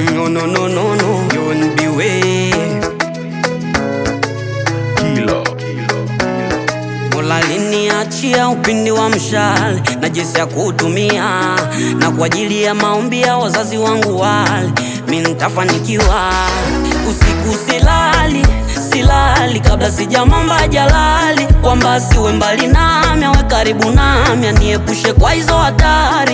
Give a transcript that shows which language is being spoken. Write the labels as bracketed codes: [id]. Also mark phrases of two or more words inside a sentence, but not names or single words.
[en] no, no, no, no, you wouldn't be way. [sw] Mola aliniachia upinde wa mshale na jinsi ya kutumia, na kwa ajili ya maombi ya wazazi wangu wale mimi nitafanikiwa. Usiku silali kabla sijamwomba Jalali kwamba siwe mbali nami, awe karibu nami, aniepushe kwa hizo hatari.